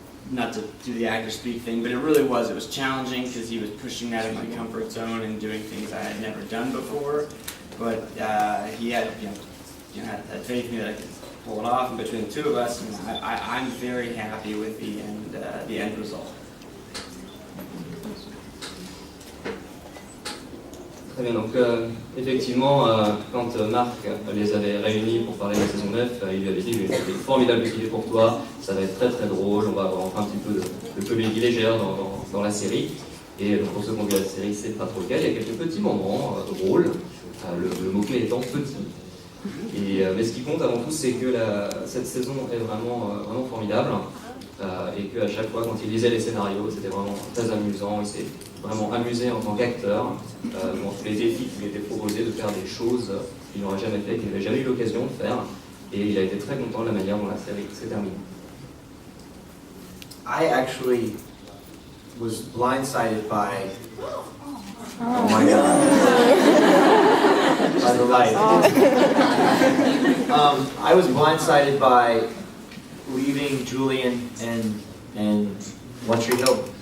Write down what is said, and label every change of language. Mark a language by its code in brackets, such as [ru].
[en] not to do the actor speak thing, but it was challenging because he was pushing me out of my comfort zone and doing things I had never done before, but he had had faith in me that I could pull it off, and between the two of us, I'm very happy with the end result. [fr] Très bien, donc effectivement, quand Marc les avait réunis pour parler de la saison 9, il lui avait dit, j'ai une formidable idée pour toi, ça va être très drôle, on va avoir enfin un petit peu de comédie légère dans la série. Et donc pour ceux qui ont vu la série, c'est pas trop le cas, il y a quelques petits moments drôles, le mot-clé étant petit. Mais ce qui compte avant tout, c'est que cette saison est vraiment formidable, et qu'à chaque fois, quand il lisait les scénarios, c'était vraiment très amusant. Il s'est vraiment amusé en tant qu'acteur dans tous les défis qui lui étaient proposés, de faire des choses qu'il n'aurait jamais fait, qu'il n'avait jamais eu l'occasion de faire. Et il a été très content de la manière dont la série s'est terminée. [en] I actually was blindsided by. Oh my God. By the light. I was blindsided by leaving Julian and One Tree Hill.